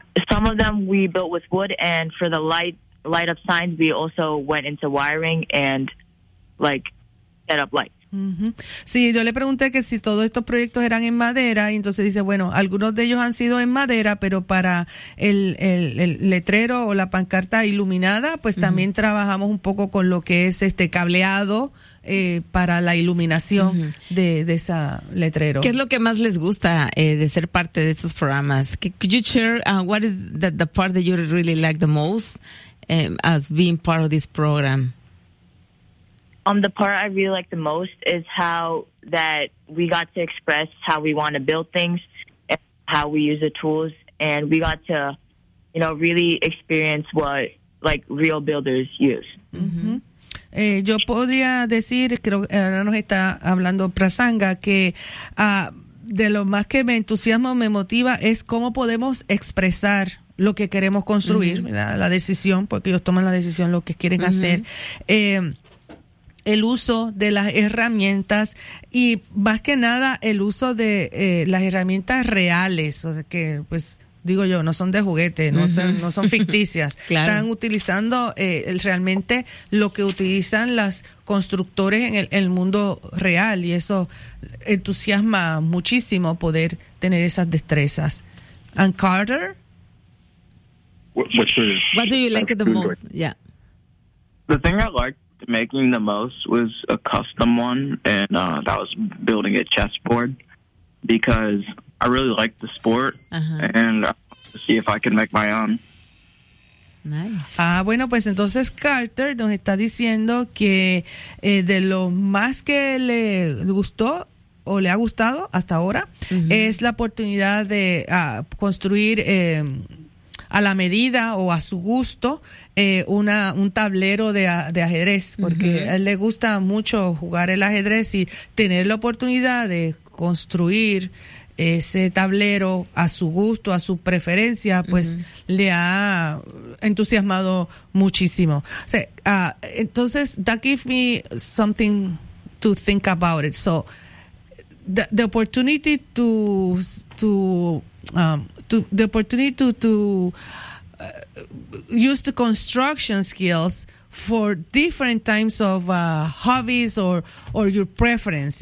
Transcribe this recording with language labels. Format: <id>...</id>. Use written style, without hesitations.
<en>Some of them we built with wood, and for the light up signs, we also went into wiring and like set up lights. Mm-hmm.</en> <es>Sí, yo le pregunté que si todos estos proyectos eran en madera, y entonces dice, bueno, algunos de ellos han sido en madera, pero para el letrero o la pancarta iluminada, pues también trabajamos un poco con lo que es este cableado para la iluminación de esa letrero. ¿Qué es lo que más les gusta de ser parte de estos programas?</es> <en>Could you share what is the part that you really like the most as being part of this program? The part I really like the most is how that we got to express how we want to build things, and how we use the tools, and we got to, you know, really experience what, like, real builders use. Mm-hmm.</en> <es>Yo podría decir, creo que ahora nos está hablando Prasanga, que de lo más que me entusiasma, me motiva, es cómo podemos expresar lo que queremos construir, mm-hmm. ¿verdad? La decisión, porque ellos toman la decisión, lo que quieren mm-hmm. hacer. El uso de las herramientas y más que nada el uso de las herramientas reales, o sea que pues digo yo, no son de juguete, no uh-huh. no son ficticias. Claro. Están utilizando realmente lo que utilizan las constructores en el mundo real, y eso entusiasma muchísimo poder tener esas destrezas.</es> <en>And Carter? What do you like the most? Yeah. The thing I like making the most was a custom one, and that was building a chessboard, because I really like the sport, uh-huh. and see if I can make my own. Nice.</en> <es>Ah, bueno, pues entonces Carter nos está diciendo que de lo más que le gustó o le ha gustado hasta ahora uh-huh. es la oportunidad de construir a la medida o a su gusto un tablero de ajedrez, porque uh-huh. a él le gusta mucho jugar el ajedrez, y tener la oportunidad de construir ese tablero a su gusto, a su preferencia, pues uh-huh. le ha entusiasmado muchísimo. O sea, entonces,</es> <en>that gives me something to think about it. So, the opportunity to use the construction skills for different types of hobbies or your preference.</en>